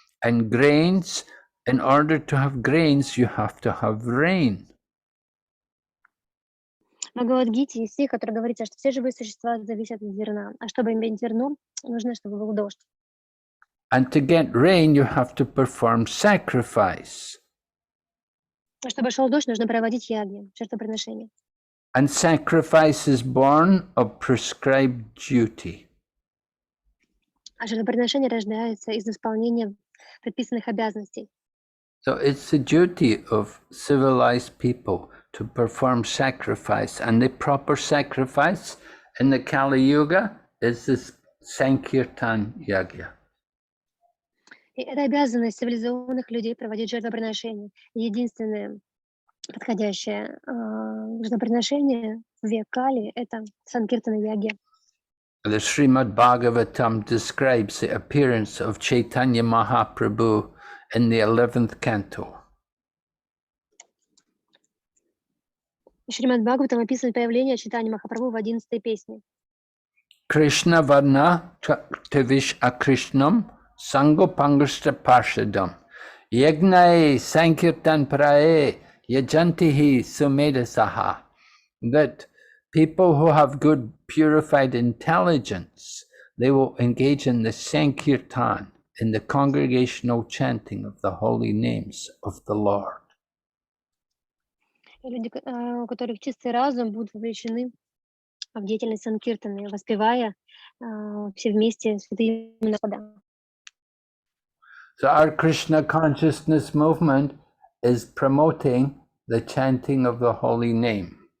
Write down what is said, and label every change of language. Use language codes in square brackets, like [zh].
[en] And grains, in order to have grains, you have to have rain. [ru] В Бхагавад-гите есть стих, который говорится, что все живые существа зависят от зерна. А чтобы иметь зерно, нужно, чтобы был дождь. [en] And to get rain, you have to perform sacrifice. [ru] А чтобы шел дождь, нужно проводить яги, жертвоприношение. [en] And sacrifice is born of prescribed duty. [ru] А жертвоприношение рождается из исполнения предписанных обязанностей. [en] So it's the duty of civilized people to perform sacrifice, and the proper sacrifice in the Kali Yuga is this Sankirtan Yagya. [ru] И это обязанность цивилизованных людей проводить жертвоприношение. Единственное подходящее жертвоприношение в век Кали — это Санкиртана Яги. [en] The Srimad Bhagavatam describes the appearance of Chaitanya Mahaprabhu in the 11th canto. [ru] Шримад Бхагаватам описывает появление Чайтаньи Махапрабху в 11-й песне. [sa] Krishna Varna Tivish Akrishnam Sangopangashta Parshadam Yagnae Sankirtan Prae Yajantihi Sumedasaha. [en] That people who have good purified intelligence, they will engage in the Sankirtan, in the congregational chanting of the holy names of the Lord. [ru] Люди, у которых чистый разум, будут вовлечены в деятельность Санкиртаны, воспевая все вместе святые имена Господа. [en] So our Krishna consciousness movement is promoting the chanting of the holy name.